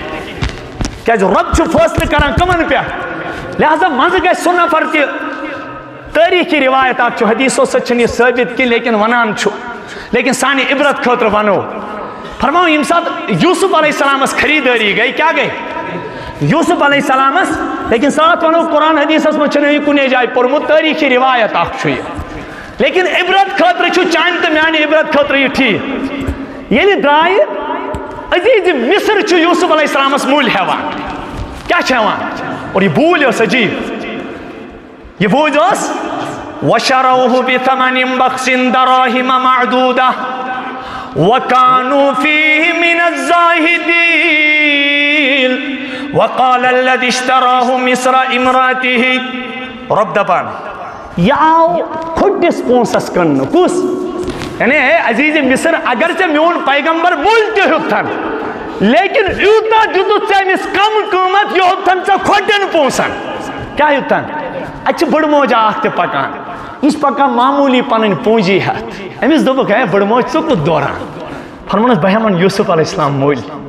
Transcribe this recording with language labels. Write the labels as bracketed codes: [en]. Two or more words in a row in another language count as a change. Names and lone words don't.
[ks] کیٛازِ رۄب چھُ فٲصلہٕ کران کٕمن پٮ۪ٹھ لہذا منٛزٕ گژھِ سُہ نفر تہِ تٲریٖخی روایت اکھ چھُ حدیثو سۭتۍ چھُنہٕ یہِ ثٲبت کینٛہہ لیکن ونان چھُ لیکن سانہِ عبرت خٲطرٕ ونو. فرماو ییٚمہِ ساتہٕ یوٗسف [ar] علیہ السلامس [ks] خریٖدٲری گٔے کیٛاہ گٔے یوٗسف [ar] علیہ السلامس [ks] لیکن ساتھ ونو قرآن حدیثس منٛز چھُنہٕ یہِ کُنے جایہِ پوٚرمُت تٲریٖخی روایت اکھ چھُ یہِ لیکن عبرت خٲطرٕ چھُ چانہِ تہٕ میانہِ عبرت خٲطرٕ یہِ ٹھیٖک. ییٚلہِ درٛایہِ عزیٖزِ مصر چھُ یوٗسف [ar] علیہ السلامس [ks] مٔلۍ ہٮ۪وان کیٛاہ چھِ ہٮ۪وان اور یہِ بوٗلۍ ٲس عجیٖب. [ar] یہ بوٗلۍ ٲس وَشَرَوْهُ بِثَمَنٍ بَخْسٍ دَرَاهِمَ مَعْدُودَةٍ وَكَانُوا فِيهِ مِنَ الزَّاهِدِينَ وَقَالَ الَّذِي اشْتَرَاهُ مِصْرَ امْرَأَتِهِ. [ks] رب دپان یہ آو کھوٹس پونسس کٕننہٕ کُس یعنی ہے عزیٖزِ مصر اگر ژےٚ میون پیغمبر مٔلۍ تہِ ہیوٚتتھن لیکن یوتا دتت ژےٚ کم قۭمت یہ ہوتن ژےٚ کھۄٹٮ۪ن پونٛسن کیٛاہ یوتن اتہِ چھِ بٕڑٕ اکھ تہِ پکان یہ پکان معموٗلی پنٕنۍ پوٗنٛجی ہٮ۪تھ أمِس دوٚپُکھ ہے بٕڑٕ موج ژٕ کوٚت دوران فرمونس بہٕ ہٮ۪من یوٗسف [ar] علیہ السلام [ks] مٔلۍ